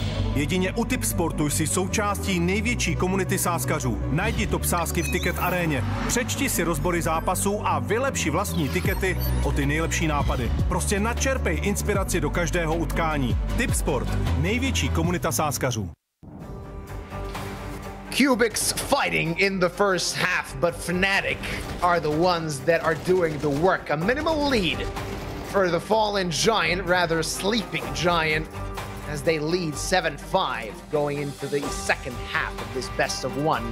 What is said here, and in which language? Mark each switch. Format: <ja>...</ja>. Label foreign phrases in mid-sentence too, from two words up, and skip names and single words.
<cs>Jedině u Tipsportu jsi součástí největší komunity sázkařů. Najdi top sázky v Ticket Aréně, přečti si rozbory zápasů a vylepši vlastní tikety o ty nejlepší nápady. Prostě načerpej inspiraci do každého utkání. Tipsport, největší komunita sázkařů.</cs> <en>Cubics fighting in the first half, but Fnatic are the ones that are doing the work. A minimal lead for the fallen giant, rather sleeping giant, as they lead 7-5 going into the second half of this best of 1.</en>